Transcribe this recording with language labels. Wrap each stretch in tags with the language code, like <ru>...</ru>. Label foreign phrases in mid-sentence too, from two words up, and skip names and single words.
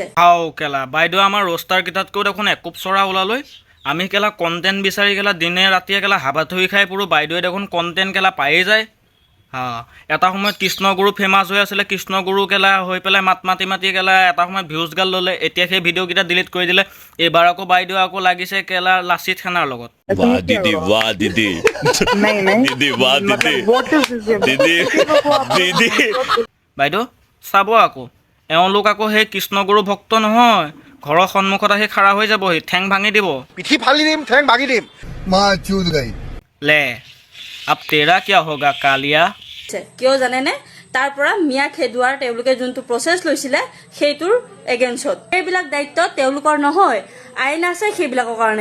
<as>হাও কেলা বাইদেউ আমাৰ ৰোষ্টাৰ কেইটাতকৈ দেখোন একোপ চৰা ওলালৈ আমি কেলা কণ্টেণ্ট বিচাৰি কেলা দিনে ৰাতিয়ে কেলা হাবা ধুই খাই পুৰো বাইদেৱে দেখোন কণ্টেণ্ট কেলা পায়েই যায় হা এটা সময়ত কৃষ্ণগুৰু ফেমাছ হৈ আছিলে কৃষ্ণগুৰু কেলা হৈ পেলাই মাত মাতি কেলা এটা সময়ত ভিউজ গাল ল'লে এতিয়া সেই ভিডিঅ'কেইটা ডিলিট কৰি দিলে এইবাৰ আকৌ বাইদেউ আকৌ লাগিছে কেলা লাচিত সেনাৰ লগত</as> <hi>वाह दीदी दीदी वाह दीदी दीदी</hi> <as>বাইদেউ চাব আকৌ এওঁলোক আকৌ সেই কৃষ্ণগুৰু ভক্ত নহয় ঘৰৰ সন্মুখত আহি খাৰা হৈ যাবহি ঠেং ভাঙি দিব পিঠি ফালি দিম ঠেং ভাগি দিম</as> <hi>मां चुद गई ले अब तेरा क्या होगा कालिया</hi> <as>কিয় জানেনে তাৰ পৰা মিয়া খেদুৱাৰ তেওঁলোকে যোনটো প্ৰচেছ লৈছিলে সেইটোৰ এগেইনষ্টত এইবিলাক দায়িত্ব তেওঁলোকৰ নহয় আইন আছে সেইবিলাকৰ কাৰণে</as>